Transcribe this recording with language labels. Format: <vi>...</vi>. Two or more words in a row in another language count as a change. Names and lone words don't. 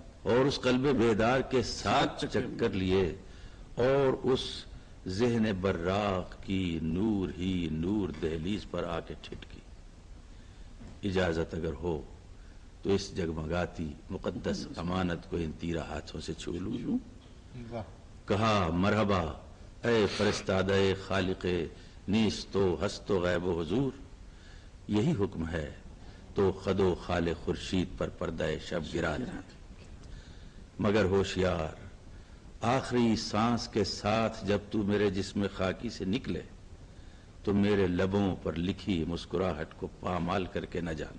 <ur>اور اس قلب بیدار کے 7 چکر لیے اور اس ذہن براق کی نور ہی نور دہلیز پر آ کے ٹھٹکی۔ اجازت اگر ہو تو اس جگمگاتی مقدس امانت کو ان تیرہ ہاتھوں سے چھو لوں۔ کہا مرحبا اے فرستادہ خالق نیست و ہست و غیب و حضور، یہی حکم ہے تو خد و خال خورشید پر پردہ شب گرا دے، مگر ہوشیار آخری سانس کے ساتھ جب تو میرے جسم خاکی سے نکلے تو میرے لبوں پر لکھی مسکراہٹ کو پامال کر کے نہ جانا۔</ur>